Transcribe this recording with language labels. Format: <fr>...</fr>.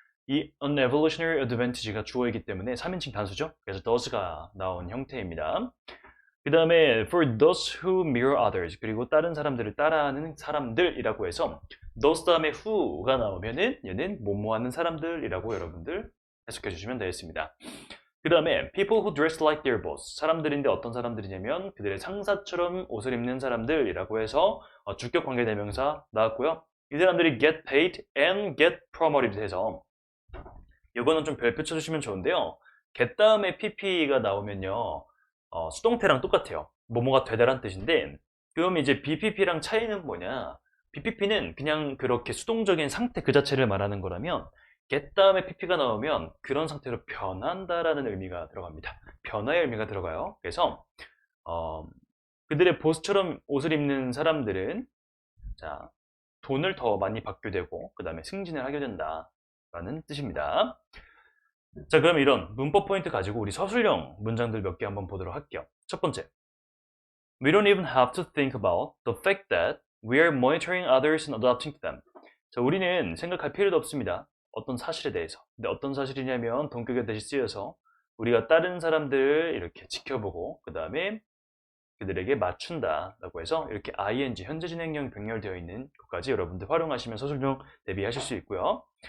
<ko>이</ko> <en>an evolutionary advantage</en> <ko>가 주어이기 때문에 3인칭 단수죠. 그래서 does가 나온 형태입니다. 그 다음에</ko> <en>for those who mirror others,</en> <ko>그리고 다른 사람들을 따라하는 사람들이라고 해서 those 다음에 who가 나오면은 얘는 뭐뭐하는 사람들이라고 여러분들 해석해 주시면 되겠습니다. 그 다음에</ko> <en>people who dress like their boss.</en> <ko>사람들인데 어떤 사람들이냐면 그들의 상사처럼 옷을 입는 사람들이라고 해서 주격 관계 대명사 나왔고요. 이 사람들이</ko> <en>get paid and get promoted</en> <ko>해서 이거는 좀 별표 쳐주시면 좋은데요. get 다음에 pp가 나오면요. 수동태랑 똑같아요. 뭐뭐가 되다란 뜻인데 그럼 이제 BPP랑 차이는 뭐냐? BPP는 그냥 그렇게 수동적인 상태 그 자체를 말하는 거라면 get 다음에 pp가 나오면 그런 상태로 변한다라는 의미가 들어갑니다. 변화의 의미가 들어가요. 그래서 그들의 보스처럼 옷을 입는 사람들은 자 돈을 더 많이 받게 되고 그 다음에 승진을 하게 된다라는 뜻입니다. 자 그럼 이런 문법 포인트 가지고 우리 서술형 문장들 몇 개 한번 보도록 할게요. 첫 번째,</ko> <en>We don't even have to think about the fact that we are monitoring others and adapting to them.</en> <ko>자, 우리는 생각할 필요도 없습니다. 어떤 사실에 대해서. 근데 어떤 사실이냐면 동격에 대시 쓰여서 우리가 다른 사람들을 이렇게 지켜보고 그 다음에 그들에게 맞춘다라고 해서 이렇게 ing 현재 진행형 병렬되어 있는 것까지 여러분들 활용하시면 서술형 대비하실 수 있고요.</ko>